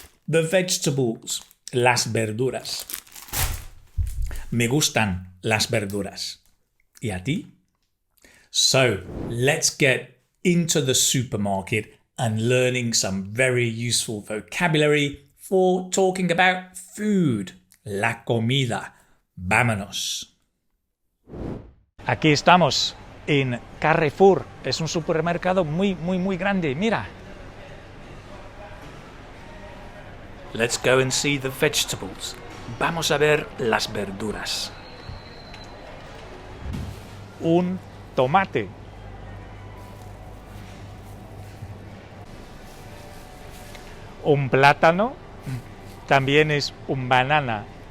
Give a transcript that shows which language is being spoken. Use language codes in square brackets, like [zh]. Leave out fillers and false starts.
[en] The vegetables, [es] las verduras. Me gustan las verduras. ¿Y a ti? [en] So, let's get into the supermarket and learning some very useful vocabulary for talking about food, [es] la comida. Vámonos. Aquí estamos en Carrefour. Es un supermercado muy grande. Mira. [en] Let's go and see the vegetables. [es] Vamos a ver las verduras. Un tomate. Un plátano. También es un banana.